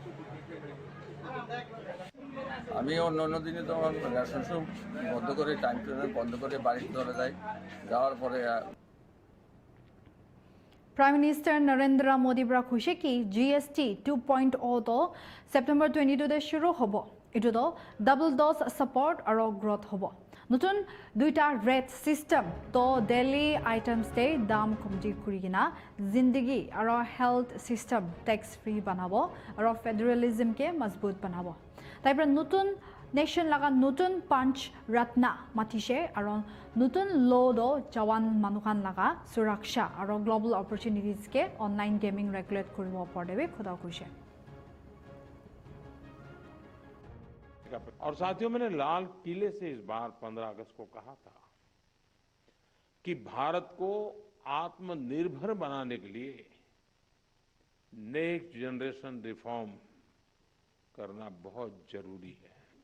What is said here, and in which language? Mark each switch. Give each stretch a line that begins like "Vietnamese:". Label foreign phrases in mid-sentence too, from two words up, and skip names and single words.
Bangla: আমি অন্য দিনে তো রেশন শপ বন্ধ করে টাইম টেবিল বন্ধ করে বাড়িতে চলে যাই। যাওয়ার পরে
Naga Pidgin: Prime Minister Narendra Modi bra khushe ki GST 2.0 to September 22 de shuru hobo. Itu to
English: double dose support
Naga Pidgin: aro growth hobo. Nutun duita
English: rate system
Naga Pidgin: to
English: daily items
Naga Pidgin: te dam komji kurigina zindagi aro
English: health system tax free
Naga Pidgin: banabo aro federalism ke mazbut banabo. Taipra nutun nation laga nutun punch ratna matishe aro nutun law do jawan manukan laga suraksha aro
English: global opportunities
Naga Pidgin: ke
English: online gaming regulate
Naga Pidgin: kuribo pordebe khoda kuise.
Hindi: और साथियों, मैंने लाल किले से इस बार 15 अगस्त को कहा था कि भारत को आत्मनिर्भर बनाने के लिए
English: next generation reform
Hindi: करना बहुत जरूरी है।